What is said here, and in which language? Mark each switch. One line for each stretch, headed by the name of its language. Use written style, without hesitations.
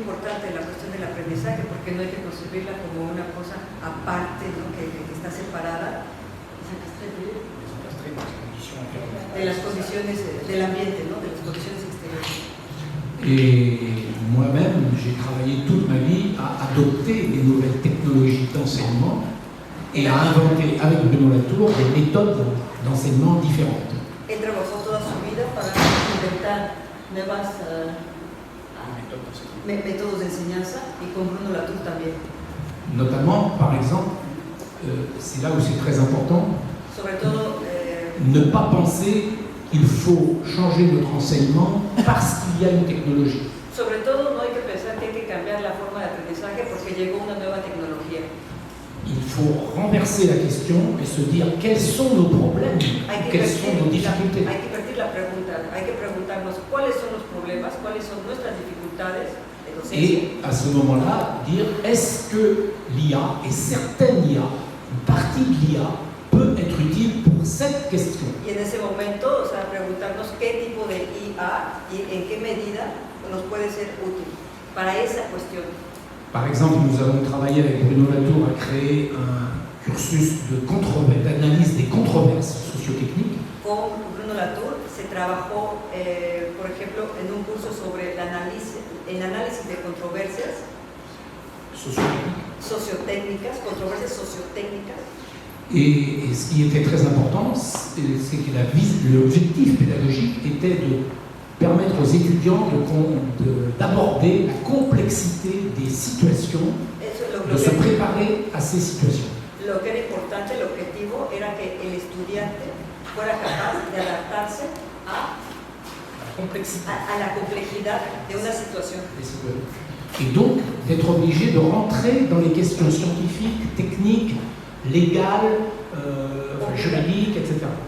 Spanish: importante la cuestión del aprendizaje, porque no hay que concebirla como una cosa aparte, ¿no? que está separada de las condiciones del ambiente, ¿no? de las condiciones exteriores.
French: Et moi-même, j'ai travaillé toute ma vie à adopter des nouvelles technologies d'enseignement et à inventer avec Bruno Latour des méthodes d'enseignement différentes.
Spanish: Él trabajó toda su vida para inventar nuevas métodos de enseñanza y con Bruno Latour también.
French: Notamment, par exemple, c'est là où c'est très important,
Spanish: Sobre todo,
French: ne pas penser qu'il faut changer notre enseignement parce qu'il y a une technologie.
Spanish: sobre todo no hay que pensar que hay que cambiar la forma de aprendizaje porque llegó una nueva tecnología.
French: Il faut renverser la question et se dire quels sont nos problèmes, quelles sont nos difficultés.
Spanish: Hay que invertir la pregunta, hay que preguntarnos cuáles son los problemas, cuáles son nuestras dificultades de docencia.
French: Et à ce moment-là, dire est-ce que l'IA et certaines IA, une partie de l'IA, peut être utile pour cette question.
Spanish: Y en ese momento, o sea, preguntarnos qué tipo de IA y en qué medida nos puede ser útil para esa cuestión.
French: Par exemple, nous avons travaillé avec Bruno Latour à créer un cursus d'analyse des controverses sociotechniques.
Spanish: Con Bruno Latour se trabajó, por ejemplo, en un curso sobre el análisis de controversias sociotécnicas, controversias sociotécnicas.
French: Et ce qui était très important, c'est que l'objectif pédagogique était de permettre aux étudiants d'aborder la complexité des situations, de se préparer à ces situations.
Spanish: Lo que era importante, el objetivo era que el estudiante fuera capaz de adaptarse a la complejidad de una situación.
French: Et donc d'être obligé de rentrer dans les questions scientifiques, techniques, légales, juridiques, etc.